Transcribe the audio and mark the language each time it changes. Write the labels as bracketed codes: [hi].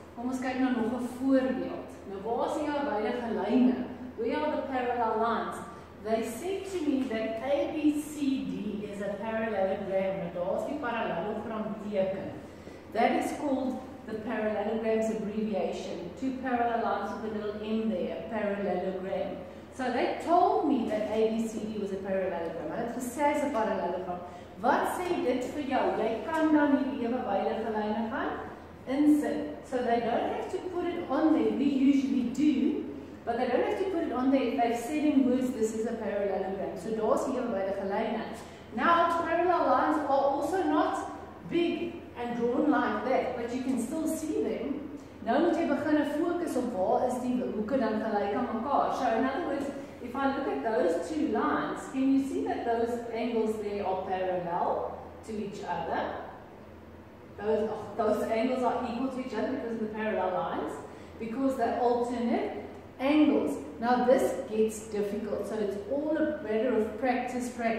[af] Kom ons kyk nou nog 'n voorbeeld. Nou waar is die ewewydige lyne? [en] Where are the parallel lines? They said to me that ABCD is a parallelogram. [af] Nou daar's die parallelogram teken. [en] That is called the parallelogram's abbreviation. Two parallel lines with a little M there, parallelogram. So they told me that ABCD was a parallelogram. [af] Hulle het gesê is 'n parallelogram. Wat sê dit vir jou? Jy kan dan hierdie ewewydige lyne gaan insit. [en] So they don't have to put it on there. We usually do, but they don't have to put it on there if they've said in words this is a parallelogram. [af] So daar's die ewewydige lyne. [en] Now, parallel lines are also not big and drawn like that, but you can still see them. [af] Nou moet jy begin fokus op waar is die hoeke dan gelyk aan mekaar. [en] So in other words, if I look at those two lines, can you see that those angles there are parallel to each other? Those angles are equal to each other because of the parallel lines, because they're alternate angles. Now this gets difficult, so it's all a matter of practice.